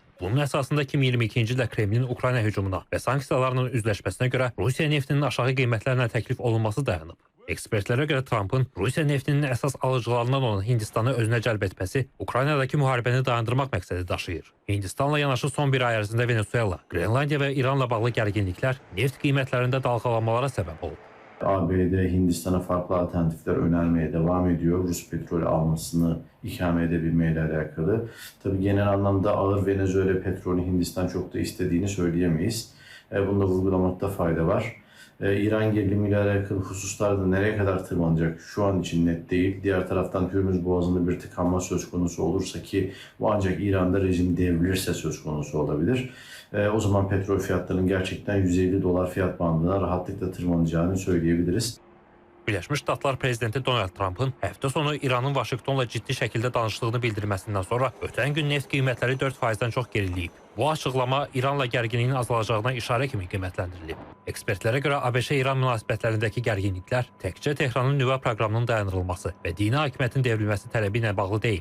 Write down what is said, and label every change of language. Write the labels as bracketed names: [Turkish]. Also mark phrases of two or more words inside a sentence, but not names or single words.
[Azerbaijani] Bunun əsasında 2022-ci ildə Kremlin Ukrayna hücumuna və sanksiyalarla üzləşməsinə görə Rusiya neftinin aşağı qiymətlərlə təklif olunması dayanıb. Ekspertlərə görə Trumpın Rusiya neftinin əsas alıcılarından olan Hindistanı özünə cəlb etməsi Ukraynadakı müharibəni dayandırmaq məqsədi daşıyır. Hindistanla yanaşı son bir ay ərzində Venezuela, Grenlandiya və İranla bağlı gərginliklər neft qiymətlərində dalğalanmalara səbəb olub. [Turkish] ABD Hindistan'a farklı alternatifler önermeye devam ediyor. Rus petrol almasını ikame edebilmeyle alakalı. Tabii genel anlamda ağır Venezuela petrolü Hindistan çok da istediğini söyleyemeyiz. Bunu da vurgulamakta fayda var. İran gerilimiyle alakalı hususlarda nereye kadar tırmanacak şu an için net değil. Diğer taraftan Hürmüz Boğazı'nda bir tıkanma söz konusu olursa ki bu ancak İran'da rejim devrilirse söz konusu olabilir. O zaman petrol fiyatlarının gerçekten $150 fiyat bandına rahatlıkla tırmanacağını söyleyebiliriz. [Azerbaijani] Birləşmiş Ştatlar prezidenti Donald Trump'ın həftə sonu İranın Vaşinqtonla ciddi şəkildə danışdığını bildirməsindən sonra ötən gün neft qiymətləri 4%-dən çox geriləyib. Bu açıqlama İranla gərginliyin azalacağına işarə kimi qiymətləndirilib. Ekspertlərə görə ABŞ-İran münasibətlərindəki gərginliklər təkcə Tehranın nüvə proqramının dayandırılması və dini hakimiyyətin devrilməsi tələbi ilə bağlı deyil.